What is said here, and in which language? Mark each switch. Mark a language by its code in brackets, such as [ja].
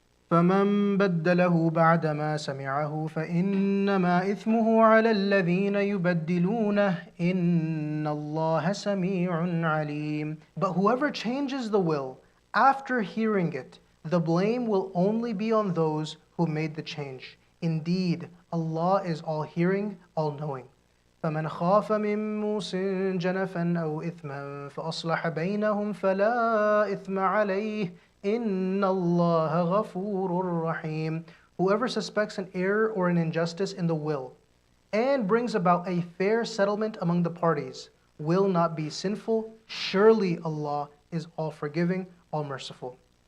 [ar] فمن بدله بعدما سمعه فإنما إثمه على الذين يبدلونه إن الله سميع عليم. [en] But whoever changes the will after hearing it, the blame will only be on those who made the change. Indeed, Allah is all hearing, all knowing. [ar] فمن خاف من موص جنفا أو إثما فأصلح بينهم فلا إثم عليه إِنَّ اللَّهَ غَفُورٌ رَحِيمٌ. [en] Whoever suspects an error or an injustice in the will and brings about a fair settlement among the parties will not be sinful. Surely Allah is all forgiving, all merciful.